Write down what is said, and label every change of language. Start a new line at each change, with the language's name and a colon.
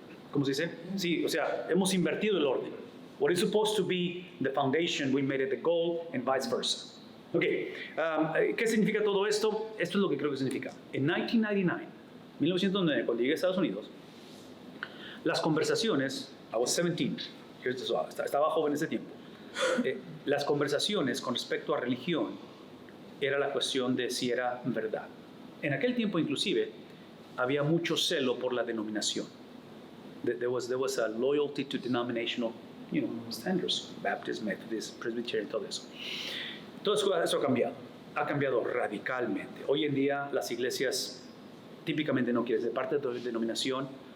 Spanish: ¿Cómo se dice? Sí, o sea, hemos invertido el orden.
English: What is supposed to be the foundation, we made it the goal, and vice versa.
Spanish: Ok, ¿qué significa todo esto? Esto es lo que creo que significa. En 1999, cuando llegué a Estados Unidos, las conversaciones, I was 17, estaba joven en ese tiempo, las conversaciones con respecto a religión era la cuestión de si era verdad. En aquel tiempo, inclusive, había mucho celo por la denominación.
English: There was a loyalty to denominational, standards, Baptist, Methodist, Presbyterian, todo eso.
Spanish: Todo eso ha cambiado radicalmente. Hoy en día las iglesias típicamente no quieren ser parte de la denominación.